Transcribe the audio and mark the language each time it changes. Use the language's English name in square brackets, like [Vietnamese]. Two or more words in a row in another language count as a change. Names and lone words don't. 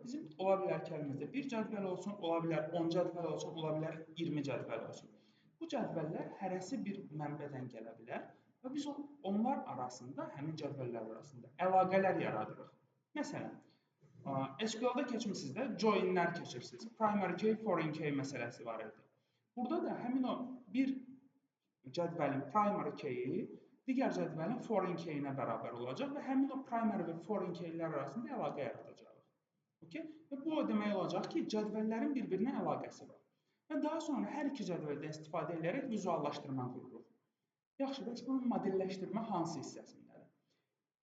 [Azerbaijani] Bizim ola bilər ki, əlimizdə bir cədvəl olsun, ola bilər 10 cədvəl olsun, ola bilər 20 cədvəl olsun. Bu cədvəllər hərəsi bir mənbədən gələ bilər və biz onlar arasında, həmin cədvəllər arasında əlaqələr yaradırıq. Məsələn, SQL-da keçmişsiniz də, join-lər keçirsiniz. [English] Primary key, foreign key [Azerbaijani] məsələsi var idi. Burada da həmin o bir cədvəlin [English] primary key-i [Azerbaijani] digər cədvəlin [English] foreign key-inə [Azerbaijani] bərabər olacaq və həmin o primary və [English] foreign key-lər [Azerbaijani] arasında əlaqə yaradacaq. Okay? Və bu o demək olacaq ki, cədvəllərin bir-birinə əlaqəsi var. Və daha sonra hər iki cədvəldən istifadə edərək vizuallaşdırma qururuq. Yaxşı, bəs bunun modelləşdirmə hansı hissəsindədir?